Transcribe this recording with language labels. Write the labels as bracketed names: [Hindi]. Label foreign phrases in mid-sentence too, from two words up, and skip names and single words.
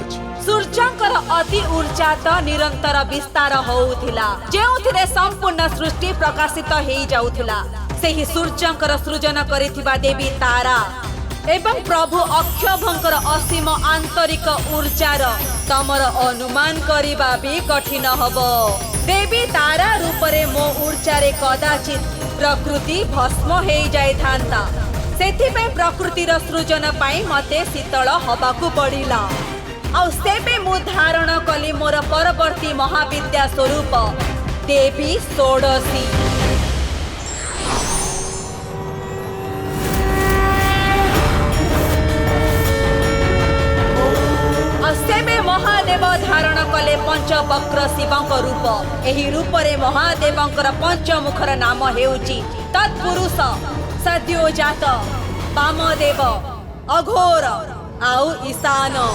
[Odia] ସୂର୍ଯ୍ୟଙ୍କର ଅତି ଊର୍ଜା ତ ନିରନ୍ତର ବିସ୍ତାର ହେଉଥିଲା, ଯେଉଁଥିରେ ସମ୍ପୂର୍ଣ୍ଣ ସୃଷ୍ଟି ପ୍ରକାଶିତ ହୋଇ ଯାଉଥିଲା। ସେହି ସୂର୍ଯ୍ୟଙ୍କର ସୃଜନ କରିଥିବା ଦେବୀ ତାରା ଏବଂ ପ୍ରଭୁ ଅକ୍ଷଭଙ୍କର ଅସୀମ ଆନ୍ତରିକ ଊର୍ଜାର ତମର ଅନୁମାନ କରିବା ବି କଠିନ ହବ। ଦେବୀ ତାରା ରୂପରେ ମୋ ଊର୍ଜାରେ କଦାଚିତ ପ୍ରକୃତି ଭସ୍ମ ହୋଇ ଯାଇ ଥାନ୍ତା। ସେଥିପାଇଁ ପ୍ରକୃତିର ସୃଜନ ପାଇଁ ମତେ ଶୀତଳ ହବାକୁ ପଡ଼ିଲା। ଆଉ ସେବେ ମୁଁ ଧାରଣ କଲି ମୋର ପରବର୍ତ୍ତୀ ମହାବିଦ୍ୟା ସ୍ୱରୂପ ଦେବୀ ଷୋଡ଼ଶୀ। ସେବେ ମହାଦେବ ଧାରଣ କଲେ ପଞ୍ଚବକ୍ର ଶିବଙ୍କ ରୂପ। ଏହି ରୂପରେ ମହାଦେବଙ୍କର ପଞ୍ଚମୁଖର ନାମ ହେଉଛି ତତ୍ପୁରୁଷ, ସଦ୍ୟୋଜାତ, ବାମଦେବ, ଅଘୋର ଆଉ ଈଶାନ।